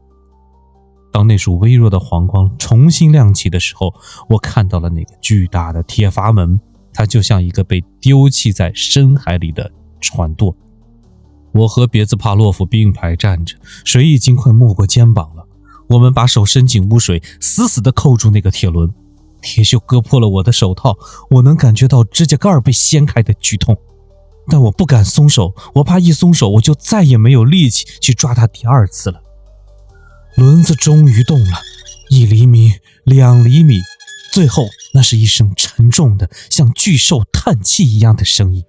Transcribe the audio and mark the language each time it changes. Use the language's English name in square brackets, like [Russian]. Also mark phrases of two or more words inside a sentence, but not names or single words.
[Chinese] 當那束微弱的黄光重新亮起的时候，我看到了那个巨大的鐵閥門，它就像一個被丟棄在深海裡的船舵。我和別茲帕洛夫並排站着，水已經快沒過肩膀了。我們把手伸進污水，死死地扣住那個鐵輪。鐵鏽割破了我的手套，我能感覺到指甲蓋被掀開的劇痛，但我不敢鬆手，我怕一鬆手我就再也沒有力氣去抓它第二次了。輪子終於動了，1厘米、2厘米，最後那是一聲沉重的像巨獸嘆氣一樣的聲音。